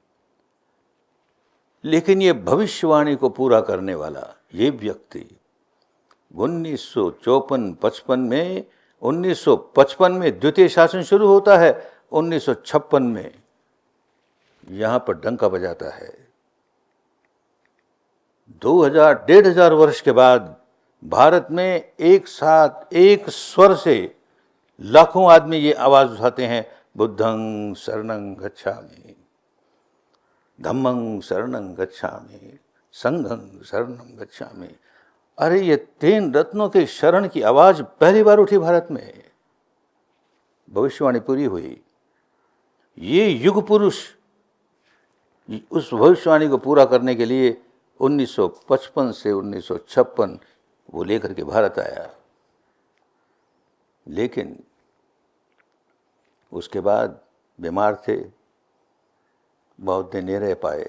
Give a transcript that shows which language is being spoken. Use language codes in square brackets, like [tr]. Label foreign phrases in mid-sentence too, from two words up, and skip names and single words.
[hi] लेकिन ये भविष्यवाणी को पूरा करने वाला ये व्यक्ति 1954-55 में, 1955 में द्वितीय शासन शुरू होता है, 1956 में यहाँ पर डंका बजाता है। 2000-1500 वर्ष के बाद भारत में एक साथ एक स्वर से लाखों आदमी ये आवाज उठाते हैं, [pi] बुद्धं शरणं गच्छामि, धम्मं शरणं गच्छामि, संघं शरणं गच्छामि। [hi] अरे ये 3 रत्नों के शरण की आवाज पहली बार उठी भारत में, भविष्यवाणी पूरी हुई। ये युग पुरुष उस भविष्यवाणी को पूरा करने के लिए 1955 से 1956 वो लेकर के भारत आया, लेकिन उसके बाद बीमार थे, बहुत दिन नहीं रह पाए।